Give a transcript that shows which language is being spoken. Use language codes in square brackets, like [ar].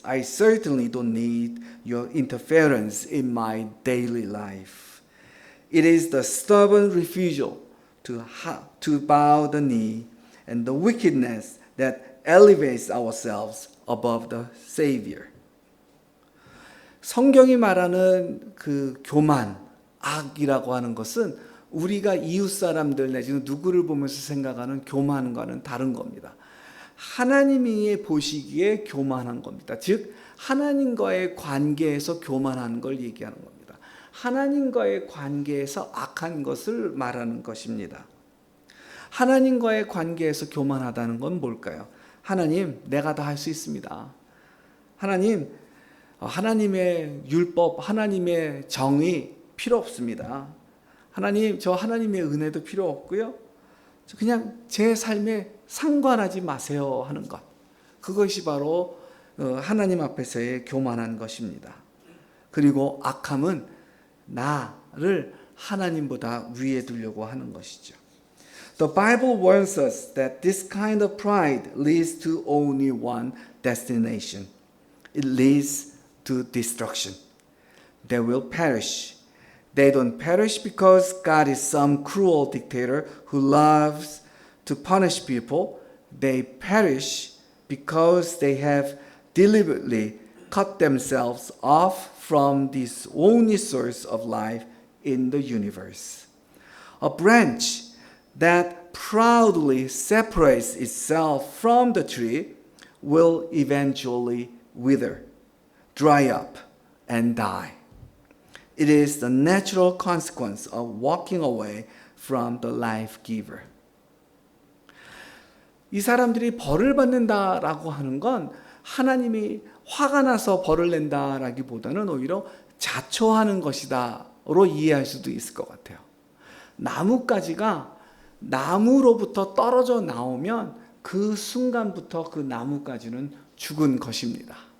[en] I certainly don't need your interference in my daily life. It is the stubborn refusal to bow the knee and the wickedness that elevates ourselves above the Savior. [ko] 성경이 말하는 그 교만, 악이라고 하는 것은 우리가 이웃 사람들 내지는 누구를 보면서 생각하는 교만과는 다른 겁니다. 하나님이 보시기에 교만한 겁니다. 즉 하나님과의 관계에서 교만한 걸 얘기하는 겁니다. 하나님과의 관계에서 악한 것을 말하는 것입니다. 하나님과의 관계에서 교만하다는 건 뭘까요? 하나님, 내가 다 할 수 있습니다. 하나님, 하나님의 율법, 하나님의 정의 필요 없습니다. 하나님, 저 하나님의 은혜도 필요 없고요. 그냥 제 삶에 상관하지 마세요 하는 것. 그것이 바로 하나님 앞에서의 교만한 것입니다. 그리고 악함은 나를 하나님보다 위에 두려고 하는 것이죠. [en] The Bible warns us that this kind of pride leads to only one destination. It leads to destruction. They will perish. They don't perish because God is some cruel dictator who loves to punish people. They perish because they have deliberately cut themselves off from this only source of life in the universe. A branch that proudly separates itself from the tree will eventually wither, dry up, and die. It is the natural consequence of walking away from the life giver. [ko] 이 사람들이 벌을 받는다라고 하는 건 하나님이 화가 나서 벌을 낸다라기보다는 오히려 자초하는 것이다로 이해할 수도 있을 것 같아요. 나뭇가지가 나무로부터 떨어져 나오면 그 순간부터 그 나뭇가지는 죽은 것입니다.